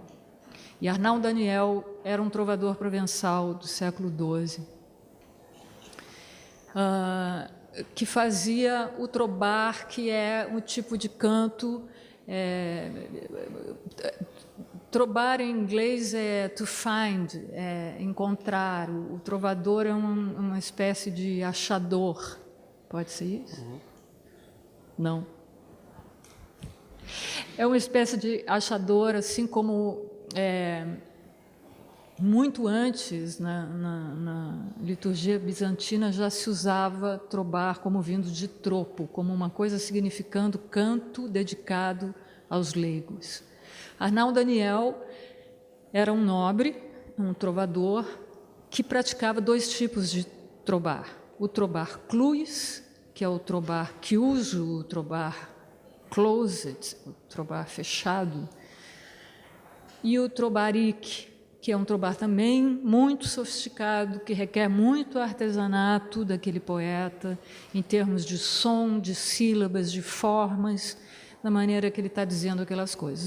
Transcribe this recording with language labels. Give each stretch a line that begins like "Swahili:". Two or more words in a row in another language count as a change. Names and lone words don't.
Portuguese: E Arnald Daniel era um trovador provençal do século XII, que fazia o trobar, que é um tipo de canto. Trobar em inglês é
English: to find,
Portuguese: encontrar. O trovador é uma espécie de achador. Pode ser isso? Não. É uma espécie de achador, assim como muito antes, na liturgia bizantina já se usava trobar como vindo de tropo, como uma coisa significando canto dedicado aos leigos. Arnal Daniel era um nobre, um trovador, que praticava 2 tipos de trobar. O trobar cluis, que é o trobar chiuso, o trobar closet, o trobar fechado, e o trobaric, que é um trobar também muito sofisticado, que requer muito artesanato daquele poeta, em termos de som, de sílabas, de formas, da maneira que ele está dizendo aquelas coisas.